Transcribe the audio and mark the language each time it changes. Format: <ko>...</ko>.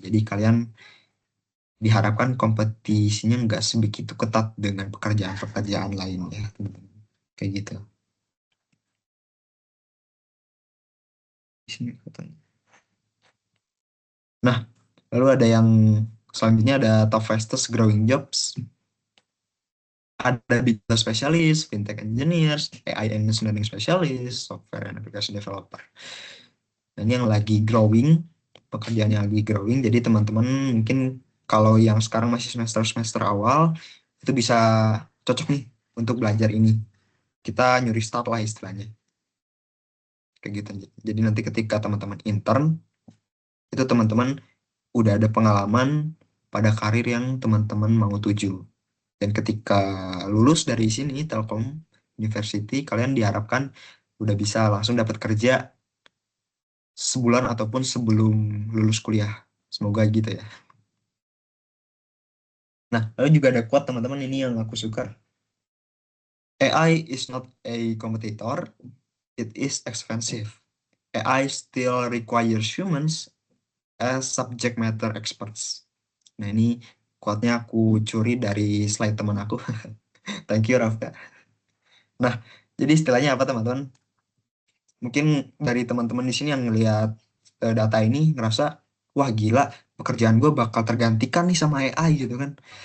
<id>Jadi kalian diharapkan kompetisinya nggak sebegitu ketat dengan pekerjaan-pekerjaan lainnya. Kayak gitu. Di sini katanya. Nah, lalu ada yang selanjutnya ada</id> <en>top fastest growing jobs.</en> <id>Ada</id> <en>big data specialist, fintech engineers, AI and machine learning specialist, software and application developer.</en> <id>Dan ini yang lagi growing, pekerjaan yang lagi growing. Jadi teman-teman mungkin kalau yang sekarang masih semester-semester awal, itu bisa cocok nih untuk belajar ini. Kita nyuri start lah istilahnya. Kayak gitu. Jadi nanti ketika teman-teman intern, itu teman-teman udah ada pengalaman pada karir yang teman-teman mau tuju. Dan ketika lulus dari sini, Telkom University, kalian diharapkan udah bisa langsung dapat kerja sebulan ataupun sebelum lulus kuliah. Semoga gitu ya. Nah, lalu juga ada quote teman-teman ini yang aku suka.</id> <en>AI is not a competitor, it is expensive. AI still requires humans as subject matter experts.</en> <id>Nah, ini quote-nya aku curi dari slide teman aku.</id> <en>Thank you,</en> <id>Rafka. Nah, jadi istilahnya apa teman-teman? Mungkin dari teman-teman di sini yang ngelihat data ini ngerasa, wah gila, pekerjaan gue bakal tergantikan nih sama AI gitu kan.</id>